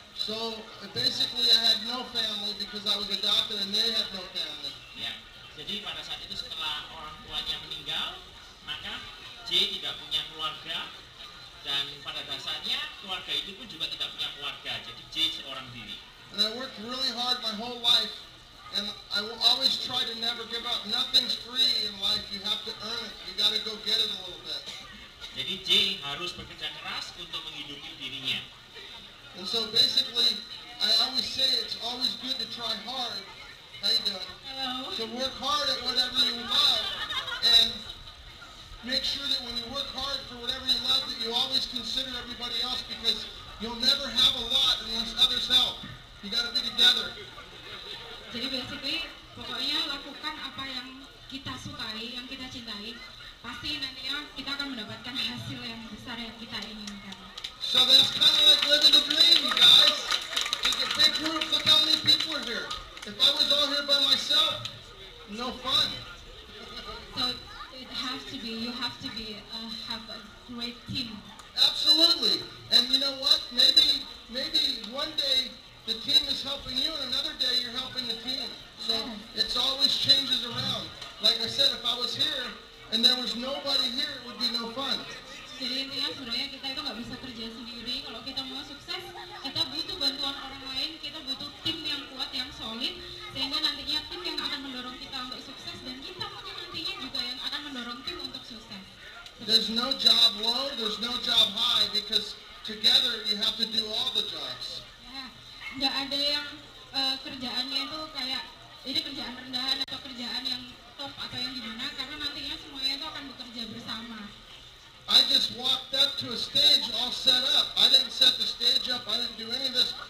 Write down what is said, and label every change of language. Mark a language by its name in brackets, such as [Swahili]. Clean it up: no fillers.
[English] So basically, I had no family because I was adopted, and they had no family. [Indonesian] Ya, jadi pada saat itu setelah orang tuanya meninggal, maka J tidak punya keluarga, dan pada dasarnya keluarga itu pun juga tidak punya keluarga. Jadi J seorang diri. [English] And I worked really hard my whole life, and I will always try to never give up. Nothing's free in life. You have to earn it. You got to go get it a little bit. [Indonesian] Jadi J harus bekerja keras untuk menghidupi dirinya. [English] And so basically, I always say it's always good to try hard. How you doing? Hello. So work hard at whatever you love, and make sure that when you work hard for whatever you love, that you always consider everybody else, because you'll never have a lot unless others help. You got to be together. [Indonesian] Jadi basically, pokoknya lakukan apa yang kita sukai, yang kita cintai. Pasti nantinya kita akan mendapatkan hasil yang besar yang kita inginkan. [English] So that's kind of like living the dream, you guys. It's a big group. Look how many people are here. If I was all here by myself, no fun. So it has to be, you have to be, have a great team. Absolutely. And you know what? Maybe one day the team is helping you, and another day you're helping the team. So it's always changes around. Like I said, if I was here and there was nobody here, it would be no fun. [Indonesian] Jadi intinya sebenarnya kita itu nggak bisa kerja sendiri. Kalau kita mau sukses, kita butuh bantuan orang lain. Kita butuh tim yang kuat, yang solid, sehingga nantinya tim yang akan mendorong kita untuk sukses, dan kita mungkin nantinya juga yang akan mendorong tim untuk sukses. [English] There's no job low, there's no job high, because together you have to do all the jobs. [Indonesian] Ya, nggak ada yang kerjaannya itu kayak ini kerjaan rendahan atau kerjaan yang top atau yang gimana, karena nantinya semuanya itu akan bekerja bersama. [English] I just walked up to a stage all set up. I didn't set the stage up. I didn't do any of this.